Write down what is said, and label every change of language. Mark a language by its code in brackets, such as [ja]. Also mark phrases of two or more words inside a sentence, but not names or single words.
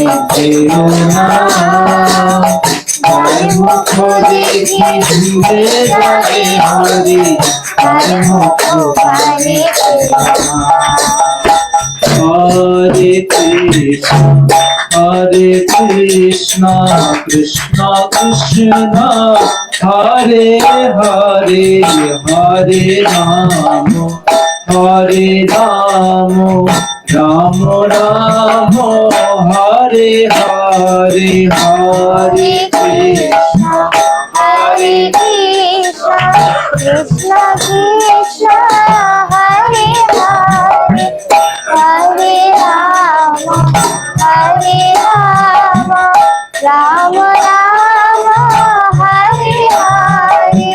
[bn] যেও না তার মুখ দেখি ভুলে যাবে হরি তার মুখ কানে যেও না [sa] হরে কৃষ্ণ কৃষ্ণ কৃষ্ণ হরে হরে হরে রাম রাম রাম হরে হরে হরে কৃষ্ণ হরে কৃষ্ণ কৃষ্ণ কৃষ্ণ হরে হরে হরে রাম রাম রাম হরে হরে